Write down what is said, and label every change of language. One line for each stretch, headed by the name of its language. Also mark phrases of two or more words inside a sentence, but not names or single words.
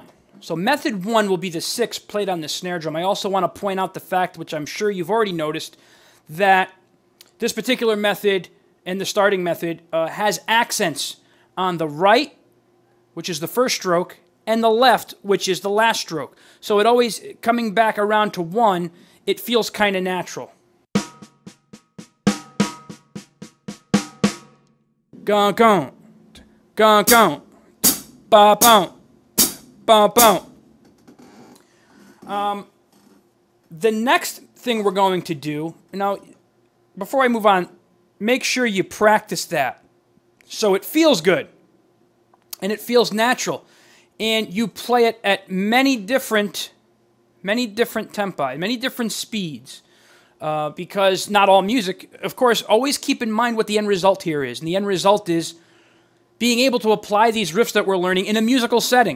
English: So method 1 will be the 6 played on the snare drum. I also want to point out the fact, which I'm sure you've already noticed, that this particular method and the starting method has accents on the right, which is the first stroke, and the left, which is the last stroke. So it always, coming back around to 1, it feels kind of natural. Gon gon, gon gon, ba boom, ba boom. The next thing we're going to do, now, before I move on, make sure you practice that so it feels good and it feels natural, and you play it at many different tempi, many different speeds, because not all music, of course, always keep in mind what the end result here is, and the end result is being able to apply these riffs that we're learning in a musical setting.